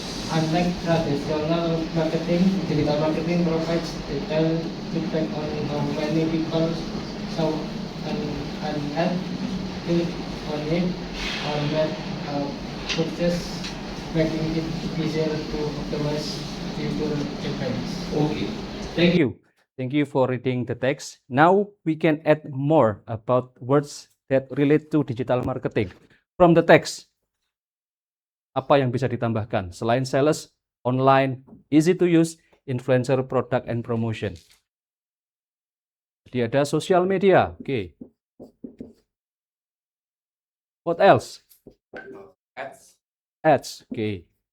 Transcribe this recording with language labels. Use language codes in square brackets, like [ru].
[en] Unlike traditional marketing, digital marketing provides detailed feedback on how many people saw an ad, clicked on it, or made a purchase, making it easier to optimize future campaigns. Okay, thank you. Thank you for reading the text. Now we can add more about words that relate to digital marketing. From the text, [id] apa yang bisa ditambahkan? Selain [en] sales, online, easy to use, influencer, product, and promotion. [id] Jadi ada social media. Okay. [en] What else? Ads. Okay.